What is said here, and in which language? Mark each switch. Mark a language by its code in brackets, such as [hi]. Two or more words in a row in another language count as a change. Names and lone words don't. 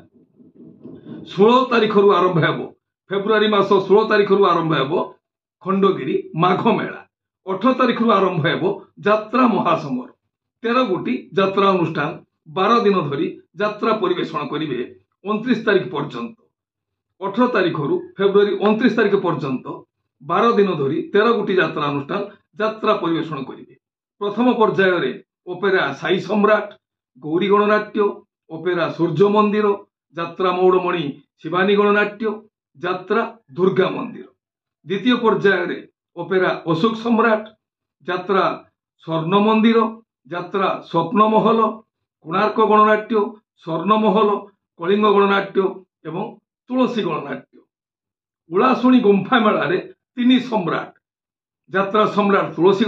[or] ପାରେ 16 ତାରିଖ ରୁ ଆରମ୍ଭ ହେବୋ ଫେବ୍ରୁଆରୀ ମାସ 16 ତାରିଖ ରୁ ଆରମ୍ଭ ହେବୋ ଖଣ୍ଡଗିରି ମାଘ ମେଳା 18 ତାରିଖ ରୁ ଆରମ୍ଭ ହେବୋ ଯାତ୍ରା ମହାସମର 13 ଗୋଟି ଯାତ୍ରା ଅନୁଷ୍ଠାନ 12 ଦିନ ଧରି ଯାତ୍ରା ପରିବେଷଣ କରିବେ 29 ତାରିଖ ପର୍ଯ୍ୟନ୍ତ पर्यंत 18 ତାରିଖ ରୁ ଫେବ୍ରୁଆରୀ 29 ତାରିଖ ପର୍ଯ୍ୟନ୍ତ 12 ଦିନ ଧରି 13 ଗୋଟି ଯାତ୍ରା ଅନୁଷ୍ଠାନ ଯାତ୍ରା ପରିବେଷଣ କରିବେ ପ୍ରଥମ ପର୍ଯ୍ୟାୟ ଅପେରା ସାଇ ସମ୍ରାଟ ଗୌରୀ ଗଣନାଟ୍ୟ ଅପେରା ସୂର୍ଯ୍ୟ ମନ୍ଦିର ଯାତ୍ରା ମୌଡ଼ମଣି ଶିବାନୀ ଗଣନାଟ୍ୟ ଯାତ୍ରା ଦୁର୍ଗା ମନ୍ଦିର ଦ୍ୱିତୀୟ ପର୍ଯ୍ୟାୟ ଅପେରା ଅଶୋକ ସମ୍ରାଟ ଯାତ୍ରା ସ୍ୱର୍ଣ୍ଣ ମନ୍ଦିର ଯାତ୍ରା ସ୍ୱପ୍ନ ମହଲ କୋଣାର୍କ ଗଣନାଟ୍ୟ ସ୍ୱର୍ଣ୍ଣ ମହଲ କଳିଙ୍ଗ ଗଣନାଟ୍ୟ ଏବଂ ତୁଳସୀ ଗଣନାଟ୍ୟ ଉଲାଶୁଣୀ ଗୁମ୍ଫା ମେଳା ତୀନ ସମ୍ରାଟ ଯାତ୍ରା ସମ୍ରାଟ ତୁଳସୀ